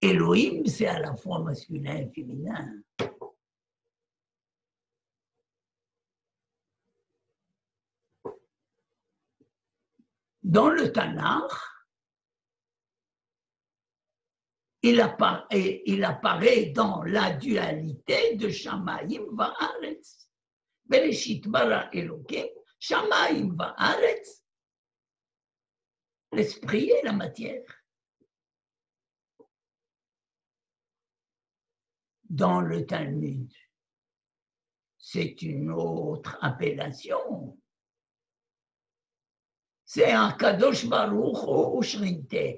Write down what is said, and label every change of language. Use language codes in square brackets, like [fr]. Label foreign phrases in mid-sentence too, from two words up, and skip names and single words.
[fr] Elohim, c'est à la fois masculin et féminin. Dans le Tanakh, il apparaît dans la dualité de [he] שמים וארץ. בראשית ברא אלוקים, שמים וארץ, [fr] l'esprit et la matière. Dans le Talmud, c'est une autre appellation. C'est un [he] קדוש ברוך הוא [fr] Shrinte.